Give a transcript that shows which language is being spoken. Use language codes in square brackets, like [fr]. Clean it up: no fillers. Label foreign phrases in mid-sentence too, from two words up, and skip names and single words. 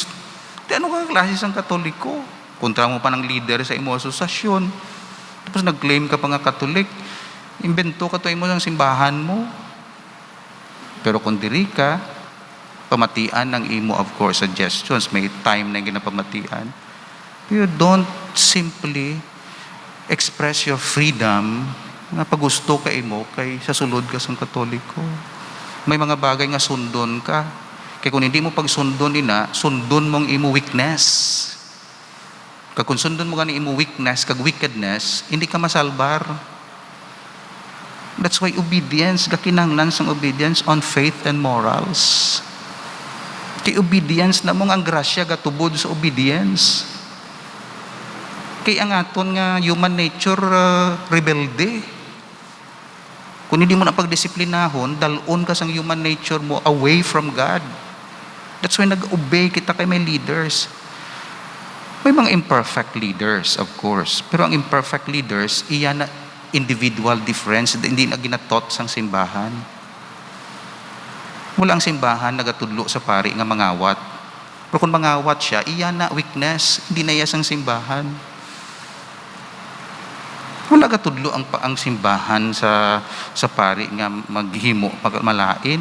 [hil] Di ano ka klase sang Katoliko? Kontra mo pa ng leader sa imo asosasyon. Tapos nag-claim ka pa nga Katolik. Imbento ka to imo sang simbahan mo. Pero kung diri ka, pamatian ng imo, [en] of course, [hil] suggestions. May time na ginapamatian. [en] You don't simply express your freedom [hil] na pagusto ka imo kay sa sulod ka sang Katoliko. May mga bagay nga sundon ka. Kaya kung hindi mo pagsundon sundon mong imo weakness. Kung sundon mo gani imo weakness, kag wickedness, hindi ka masalbar. [en] That's why obedience, [hil] kakinahanglan sang [en] obedience on faith and morals. [hil] Kay obedience na mong ang grasya gatubod sa obedience. Kay ang aton nga [en] human nature [hil] rebelde. Kung hindi mo na pagdisiplinahon, dalon ka sang [en] human nature [hil] mo [en] away from God. That's why [hil] nag-obey kita kay may leaders. May mga [en] imperfect leaders, of course. [hil] Pero ang [en] imperfect leaders, [hil] iyan na [en] individual difference, [hil] hindi na ginatot sang simbahan. Wala ang simbahan nagatudlo sa pari nga mangawat. Pero kung mangawat siya, iyan na weakness, hindi na iya sang simbahan. Wala gatudlo ang simbahan sa pari nga maghimo malain.